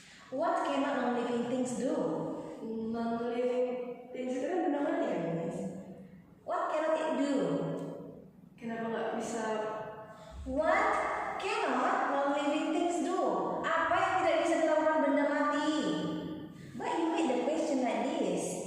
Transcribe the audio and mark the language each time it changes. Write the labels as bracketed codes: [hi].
[en] What non-living things do? [id] Non-living things itu kan benda mati kan, Miss? [en] What cannot it do? [id] Kenapa nggak bisa? [en] What cannot non-living things do? [id] Apa yang tidak bisa dilakukan benda mati? [en] But you made the question like this.